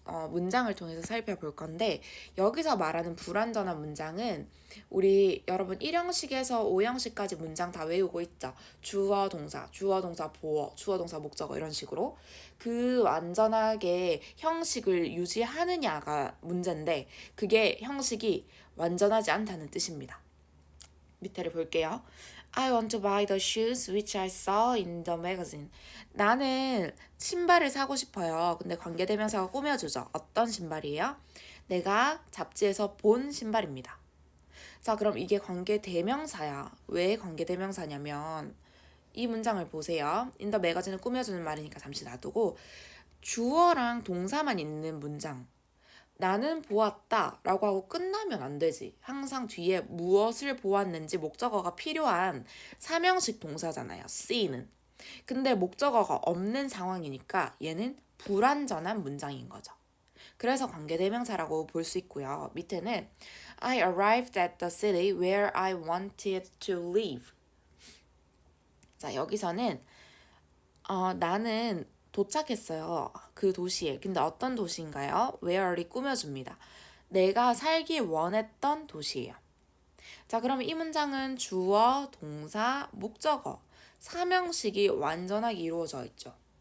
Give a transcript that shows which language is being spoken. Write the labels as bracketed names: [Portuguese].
[Korean] 문장을 통해서 살펴볼 건데 여기서 말하는 불완전한 문장은 우리 여러분 1형식에서 5형식까지 문장 다 외우고 있죠. 주어, 동사, 보어, 주어, 동사, 목적어 이런 식으로 그 완전하게 형식을 유지하느냐가 문제인데 그게 형식이 완전하지 않다는 뜻입니다. 밑에를 볼게요. [English] I want to buy the shoes which I saw in the magazine. [Korean] 나는 신발을 사고 싶어요. 근데 관계대명사가 꾸며주죠. 어떤 신발이에요? 내가 잡지에서 본 신발입니다. 자, 그럼 이게 관계대명사야. 왜 관계대명사냐면 이 문장을 보세요. in the magazine을 꾸며주는 말이니까 잠시 놔두고 주어랑 동사만 있는 문장. 나는 보았다 라고 하고 끝나면 안 되지. 항상 뒤에 무엇을 보았는지 목적어가 필요한 삼형식 동사잖아요. see는. 근데 목적어가 없는 상황이니까 얘는 불완전한 문장인 거죠. 그래서 관계대명사라고 볼 수 있고요. 밑에는 [English] I arrived at the city where I wanted to live. [Korean] 자, 여기서는 나는 도착했어요. 그 도시에. 근데 어떤 도시인가요? where를 꾸며줍니다. 내가 살기 원했던 도시예요. 자, 그럼 이 문장은 주어, 동사, 목적어, 삼형식이 완전하게 이루어져 있죠.